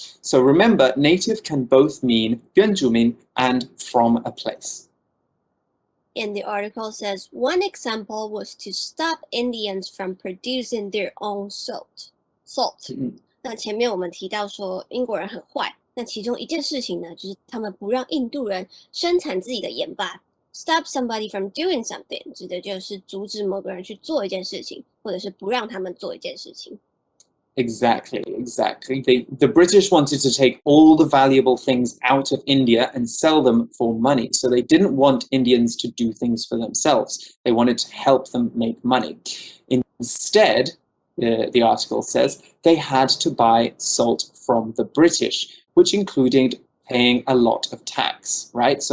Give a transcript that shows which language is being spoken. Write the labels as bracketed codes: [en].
[en] So remember, native can both mean Yuanzhumin and from a place. And the article says one example was to stop Indians from producing their own salt. [zh] 那前面我们提到说英国人很坏，那其中一件事情呢，就是他们不让印度人生产自己的盐巴。 [en] Stop somebody from doing something [zh] 指的就是阻止某个人去做一件事情，或者是不让他们做一件事情。 [en] Exactly. The British wanted to take all the valuable things out of India and sell them for money. So they didn't want Indians to do things for themselves. They wanted to help them make money. Instead, the article says, they had to buy salt from the British, which included paying a lot of tax, right?